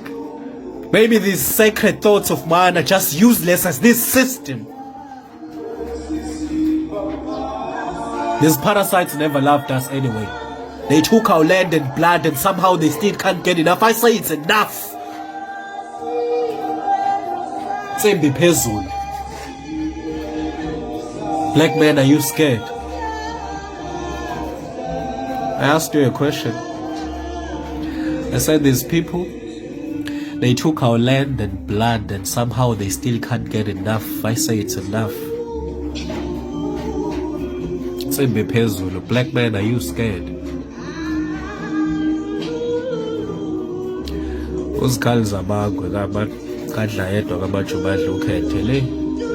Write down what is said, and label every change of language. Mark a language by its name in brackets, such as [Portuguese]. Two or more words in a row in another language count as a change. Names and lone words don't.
[English] Maybe these sacred thoughts of mine are just useless as this system. These parasites never loved us anyway. They took our land and blood and somehow they still can't get enough. I say it's enough. [Zulu] Tsembi phezulu. [English] Black man, are you scared? I asked you a question. I said these people, they took our land and blood and somehow they still can't get enough. I say it's enough. [Zulu] Tsembi phezulu. [English] Black man, are you scared? [Zulu] Uzikhali zamangwe kadla yedwa kamajubadla ukhethe le.